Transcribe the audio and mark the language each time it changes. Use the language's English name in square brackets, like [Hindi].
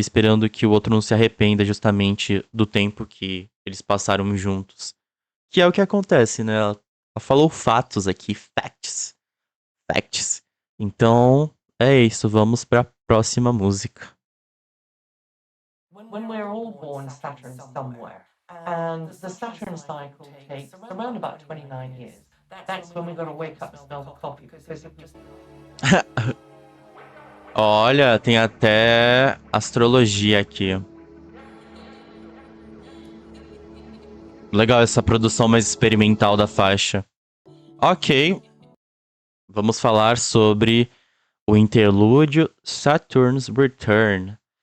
[Portuguese] Esperando que o outro não se arrependa justamente do tempo que eles passaram juntos. Que é o que acontece, né? Ela falou fatos aqui, facts. Facts. Então, é isso. Vamos pra próxima música. [English] When we're all born, Saturn's somewhere. And the Saturn cycle takes around about 29 years. That's when we gotta wake up and smell the coffee. Because if we... [Portuguese] Olha, tem até astrologia aqui. Legal essa produção mais experimental da faixa. Ok, vamos falar sobre o interlúdio Saturn's Return.